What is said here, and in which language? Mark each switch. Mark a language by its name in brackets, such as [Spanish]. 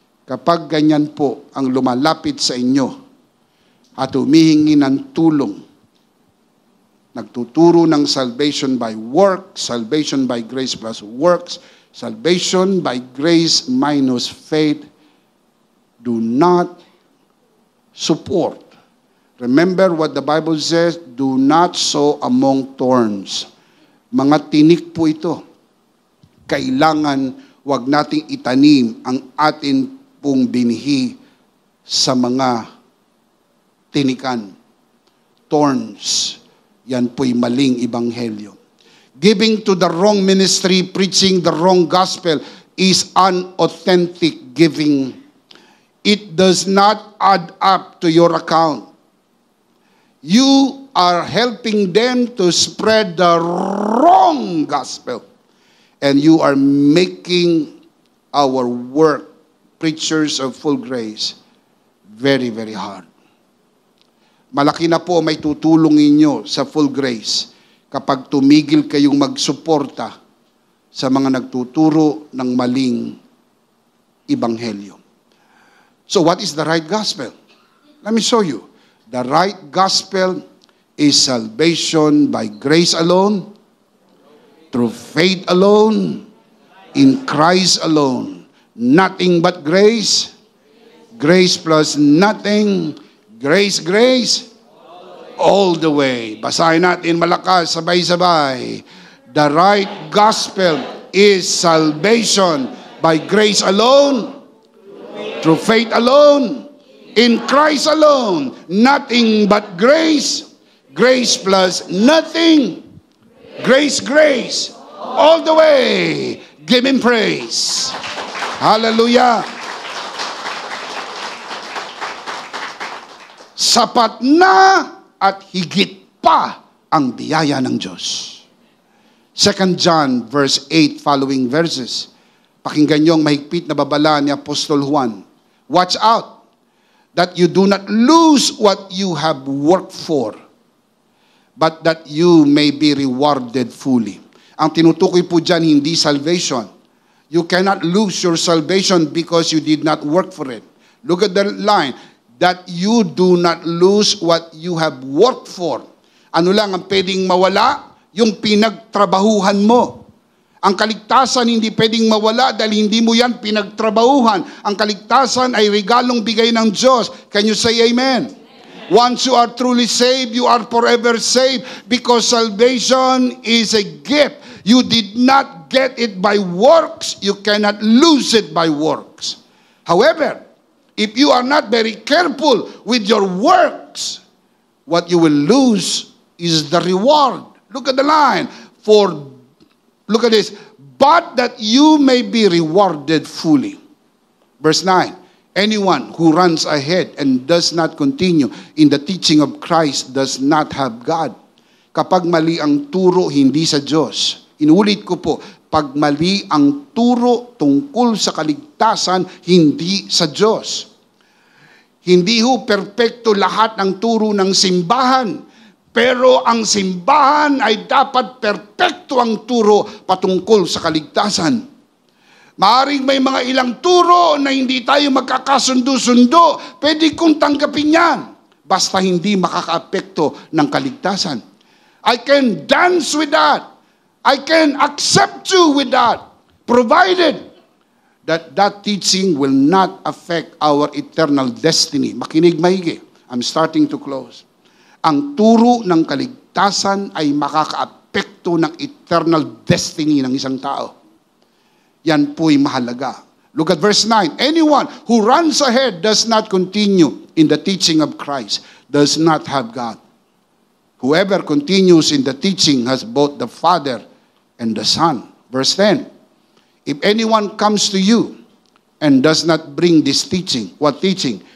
[Filipino] Kapag ganyan po ang lumalapit sa inyo at humihingi ng tulong, nagtuturo ng [English] salvation by works, salvation by grace plus works, salvation by grace minus faith, do not support. Remember what the Bible says, do not sow among thorns. [Filipino] Mga tinik po ito. Kailangan wag nating itanim ang atin pong binhi sa mga tinikan. Thorns. Yan po'y maling ebanghelyo. [English] Giving to the wrong ministry, preaching the wrong gospel is unauthentic giving. It does not add up to your account. You are helping them to spread the wrong gospel. And you are making our work, preachers of full grace, very, very hard. [Filipino] Malaki na po may tutulong inyo sa full grace kapag tumigil kayong magsuporta sa mga nagtuturo ng maling ebanghelyo. [English] So what is the right gospel? Let me show you. The right gospel is salvation by grace alone, through faith alone, in Christ alone. Nothing but grace. Grace plus nothing. Grace, grace, all the way. [Filipino] Basahin natin malakas, sabay-sabay. [English] The right gospel is salvation by grace alone, through faith alone, in Christ alone. Nothing but grace. Grace plus nothing. Grace, grace. All the way. Give Him praise. Hallelujah. [Filipino] Sapat na at higit pa ang biyaya ng Diyos. [English] 2 John verse 8 following verses. [Filipino] Pakinggan niyo ang mahigpit na babala ni Apostol Juan. [English] Watch out that you do not lose what you have worked for, but that you may be rewarded fully. [Filipino] Ang tinutukoy po dyan, hindi salvation. [English] You cannot lose your salvation because you did not work for it. Look at the line. That you do not lose what you have worked for. [Filipino] Ano lang ang pwedeng mawala? Yung pinagtrabahuhan mo. Ang kaligtasan hindi pwedeng mawala dahil hindi mo yan pinagtrabahuhan. Ang kaligtasan ay regalong bigay ng Diyos. [English] Can you say amen? Once you are truly saved, you are forever saved because salvation is a gift. You did not get it by works. You cannot lose it by works. However, if you are not very careful with your works, what you will lose is the reward. Look at the line. Look at this. But that you may be rewarded fully. Verse 9. Anyone who runs ahead and does not continue in the teaching of Christ does not have God. [Filipino] Kapag mali ang turo, hindi sa Diyos. Inulit ko po, pag mali ang turo tungkol sa kaligtasan, hindi sa Diyos. Hindi ho perpekto lahat ng turo ng simbahan. Pero ang simbahan ay dapat perpekto ang turo patungkol sa kaligtasan. Maaring may mga ilang turo na hindi tayo magkakasundo-sundo. Pwede kong tanggapin yan. Basta hindi makakaapekto ng kaligtasan. [English] I can dance with that. I can accept you with that. Provided that that teaching will not affect our eternal destiny. [Filipino] Makinig maigi. [English] I'm starting to close. [Filipino] Ang turo ng kaligtasan ay makakaapekto ng eternal destiny ng isang tao. Yan po'y mahalaga. [English] Look at verse 9. Anyone who runs ahead does not continue in the teaching of Christ, does not have God. Whoever continues in the teaching has both the Father and the Son. Verse 10. If anyone comes to you and does not bring this teaching, what teaching?